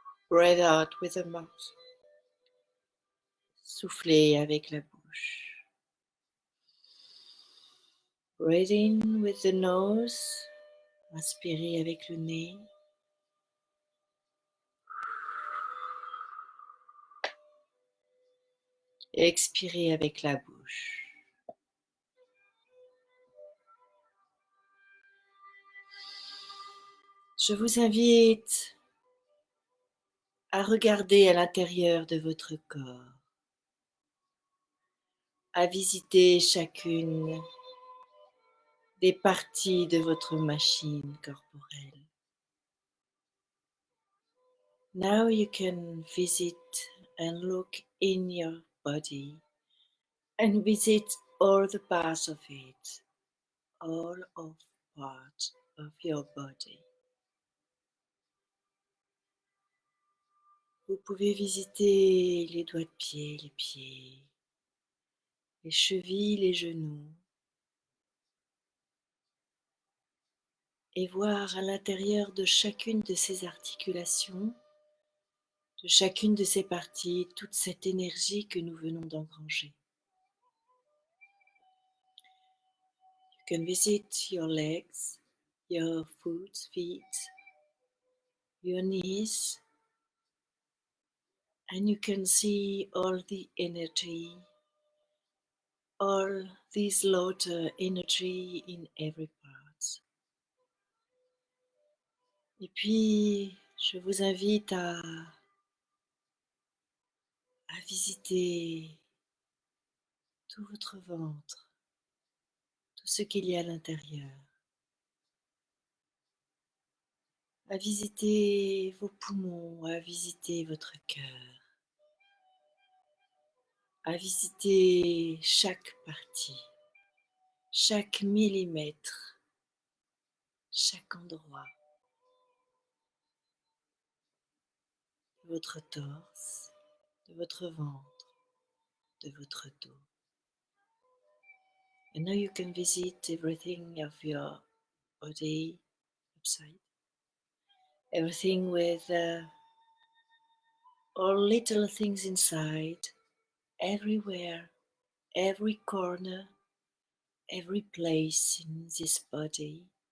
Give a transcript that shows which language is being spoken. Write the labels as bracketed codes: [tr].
[en] Breathe out with the mouth. [fr] Soufflez avec la bouche. [en] Breathe in with the nose. [fr] Inspirez avec le nez. et expirez avec la bouche. Je vous invite à regarder à l'intérieur de votre corps, à visiter chacune des parties de votre machine corporelle. [en] Now you can visit and look in your body and visit all the parts of it, all of parts of your body. [fr] Vous pouvez visiter les doigts de pied, les pieds, les chevilles, les genoux, et voir à l'intérieur de chacune de ces articulations, de chacune de ces parties, toute cette énergie que nous venons d'engranger. [en] You can visit your legs, your feet, your knees, and you can see all the energy, all this Lotus energy in every part. [fr] Et puis, je vous invite à visiter tout votre ventre, tout ce qu'il y a à l'intérieur, à visiter vos poumons, à visiter votre cœur, à visiter chaque partie, chaque millimètre, chaque endroit de votre torse, de votre ventre, de votre dos. [en] And now you can visit everything of your body upside, everything with all little things inside, everywhere, every corner, every place in this body.